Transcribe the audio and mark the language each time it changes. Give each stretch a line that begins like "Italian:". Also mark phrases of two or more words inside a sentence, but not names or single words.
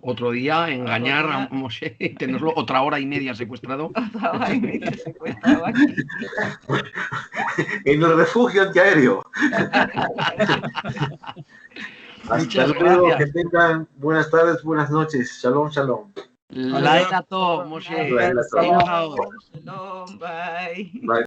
Spanish: Otro día, engañar a Moshe y tenerlo otra hora y media secuestrado. Otra hora y media secuestrado aquí. En el refugio antiaéreo. Muchas luego, gracias. que tengan buenas tardes, buenas noches.
Hebrew: שלום, שלום. לילה טוב, Moshe. Shalom, bye. Bye.